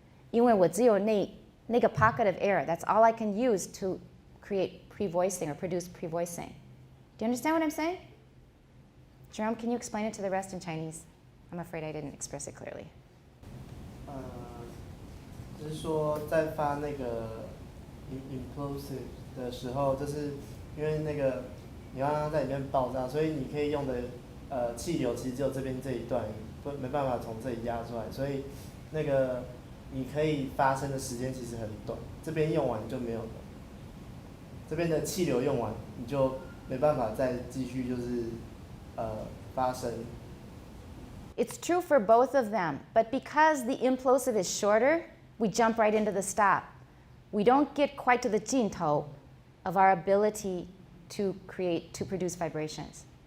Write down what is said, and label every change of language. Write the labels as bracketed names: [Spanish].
[Chinese] 因为我只有那个 pocket of air. [English] That's all I can use to create pre-voicing or produce pre-voicing. Do you understand what I'm saying? Jerome, can you explain it to the rest in Chinese? I'm afraid I didn't express it clearly. [Chinese] 就是说在发那个 implosive 的时候，就是因为那个你让它在里面爆炸，所以你可以用的气流其实只有这边这一段，没办法从这里压出来，所以那个你可以发声的时间其实很短，这边用完就没有了，这边的气流用完你就没办法再继续就是发声。 [English] It's true for both of them, but because the implosive is shorter, we jump right into the stop. We don't get quite to the 尽头 of our ability to produce vibrations.